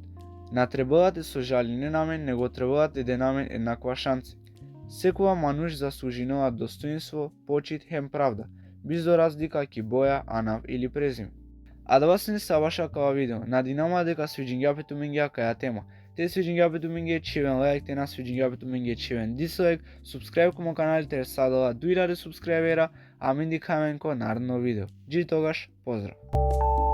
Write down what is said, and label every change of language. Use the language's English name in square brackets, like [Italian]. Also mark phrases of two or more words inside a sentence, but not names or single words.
[Romany] На требалате со жалине намен, него требалате да намен еднаква шанси. Секова мануш заслужинува достоинство, почит, хем правда, без разлика ки боја, анав или презиме. А да вас не сабаша кава видео, надинама дека свиџингјапету менге каја тема. Те свиџингјапету менге чивен лайк, те на свиџингјапету менге чивен дислайк, субскрајб комо канал те садала 2000 субскрајбера, а мен дикамен ко наредно видео. Джи тогаш, поздрав!